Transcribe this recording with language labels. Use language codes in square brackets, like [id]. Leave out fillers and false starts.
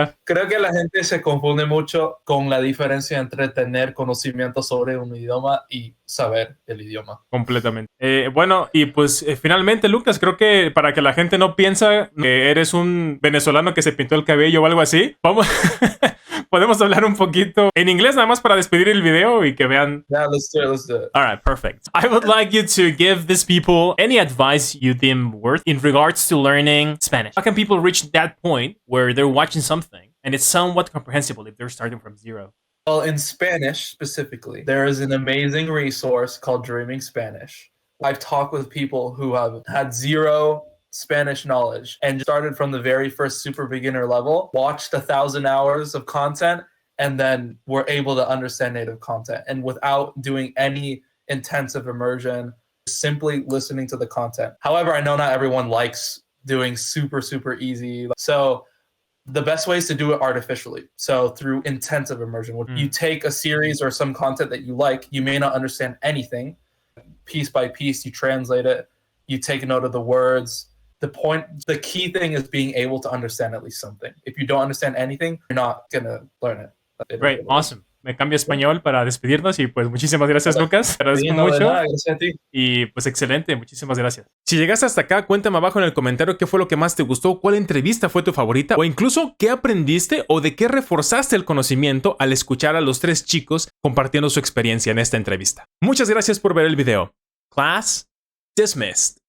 [es] Creo que la gente se confunde mucho con la diferencia entre tener conocimiento sobre un idioma y saber el idioma. Completamente. Bueno, y pues finalmente, Lucas, creo que para que la gente no piensa que eres un venezolano que se pintó el cabello o algo así, podemos hablar un poquito en inglés nada más para despedir el video y que vean. [en] Yeah, let's do it. All right, perfect. I would like you to give these people any advice you deem worth in regards to learning Spanish. How can people reach that point where they're watching something and it's somewhat comprehensible if they're starting from zero? Well, in Spanish specifically, there is an amazing resource called Dreaming Spanish. I've talked with people who have had zero Spanish knowledge and started from the very first super beginner level, watched 1,000 hours of content, and then were able to understand native content. And without doing any intensive immersion, simply listening to the content. However, I know not everyone likes doing super easy. So the best way is to do it artificially. So through intensive immersion, you take a series or some content that you like, you may not understand anything. Piece by piece, you translate it, you take a note of the words. The key thing is being able to understand at least something. If you don't understand anything, you're not going to learn it. Great, awesome. [es] Me cambio a español para despedirnos y pues muchísimas gracias, Lucas. Te agradezco mucho. Gracias a ti. Y pues excelente, muchísimas gracias. Si llegaste hasta acá, cuéntame abajo en el comentario qué fue lo que más te gustó, cuál entrevista fue tu favorita o incluso qué aprendiste o de qué reforzaste el conocimiento al escuchar a los 3 chicos compartiendo su experiencia en esta entrevista. Muchas gracias por ver el video. [en] Class dismissed.